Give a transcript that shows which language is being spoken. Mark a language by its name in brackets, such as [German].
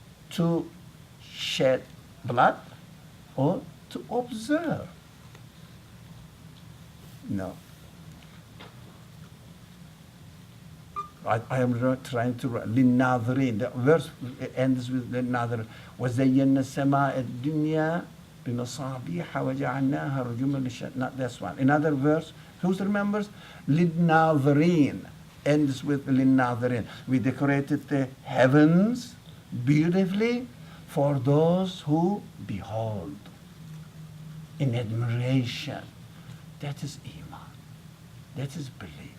[English] To shed blood or to observe? No. I am trying to write للناظرين. The verse ends with للناظرين. [Arabic] وزينا السماء الدنيا بمصابيح وجعلناها رجوما للشياطين. [English] Not this one. Another verse. Who remembers? للناظرين. Ends with للناظرين. We decorated the heavens beautifully for those who behold in admiration. That is iman. That is belief.